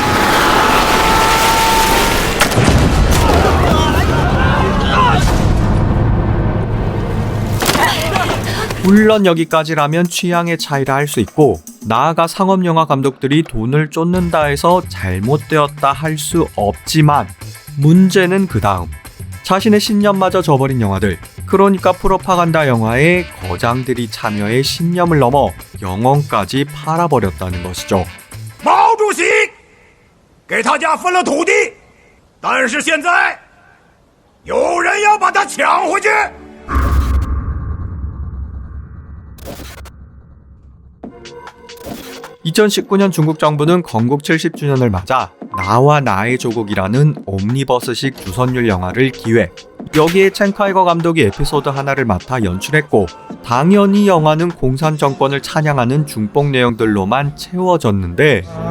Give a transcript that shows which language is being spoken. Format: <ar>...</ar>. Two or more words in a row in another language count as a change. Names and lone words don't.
<ko>물론 여기까지라면 취향의 차이라 할 수 있고, 나아가 상업영화 감독들이 돈을 쫓는다 해서 잘못되었다 할 수 없지만, 문제는 그 다음. 자신의 신념마저 저버린 영화들, 그러니까 프로파간다 영화에 거장들이 참여해 신념을 넘어 영혼까지 팔아버렸다는 것이죠.</ko> <zh>毛主席给他家分了土地，但是现在有人要把它抢回去。</zh> <ko>2019년 중국 정부는 건국 70주년을 맞아 나와 나의 조국이라는 옴니버스식 주선율 영화를 기획. 여기에 첸카이거 감독이 에피소드 하나를 맡아 연출했고, 당연히 영화는 공산 정권을 찬양하는 중뽕 내용들로만 채워졌는데,</ko>